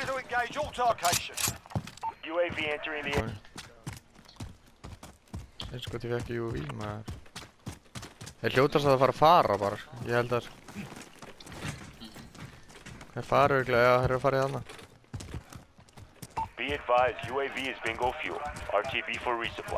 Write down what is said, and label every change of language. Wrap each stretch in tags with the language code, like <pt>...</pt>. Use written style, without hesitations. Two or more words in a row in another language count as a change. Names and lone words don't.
<en>Engage all locations. UAV entering the area.</en> <is>Eins og ég fekk UAV maður. Þeir hljótast að fara bara, ég held að þeir fara örugglega, já, þeir eru að fara í þarna.</is> <en>Be advised, UAV is bingo fuel. RTB for resupply.</en>